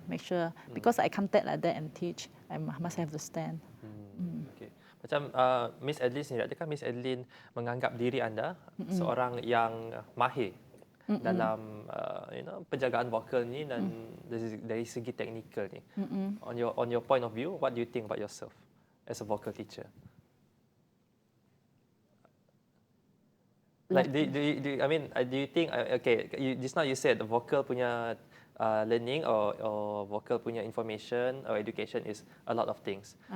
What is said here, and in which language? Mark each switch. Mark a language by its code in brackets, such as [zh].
[en] Make sure because I can't take like that and teach. I must have the stand. Okay. [ms] Macam Miss Adeline sendiri, adakah Miss Adeline menganggap diri anda seorang yang mahir dalam penjagaan vokal ni dan dari segi teknikal ni? [en] On your point of view, what do you think about yourself as a vocal teacher? Like, do you think, just now you said the vocal punya learning or vocal punya information or education is a lot of things.